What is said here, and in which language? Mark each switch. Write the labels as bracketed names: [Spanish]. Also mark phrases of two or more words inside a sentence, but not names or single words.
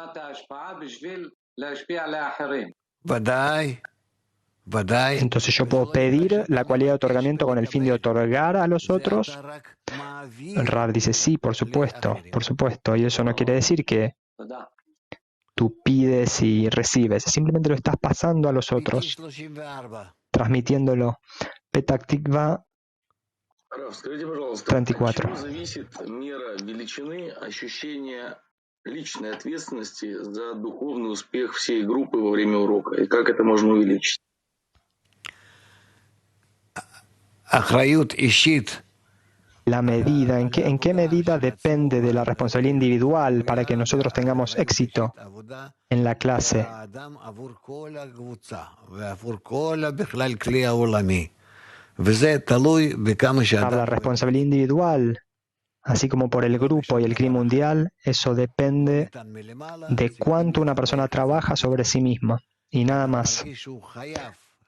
[Spanish] Entonces yo puedo pedir la cualidad de otorgamiento con el fin de otorgar a los otros. El Rav dice sí, por supuesto. Y eso no quiere decir que tú pides y recibes. Simplemente lo estás pasando a los otros, transmitiéndolo. [Hebrew] Petak Tikva [Spanish] 34. [Russian] Личной ответственности за духовный успех всей группы во время урока. И как это можно увеличить? [Spanish] La medida, ¿en qué medida depende de la responsabilidad individual para que nosotros tengamos éxito en la clase? Para la responsabilidad individual, así como por el grupo y el clima mundial, eso depende de cuánto una persona trabaja sobre sí misma y nada más.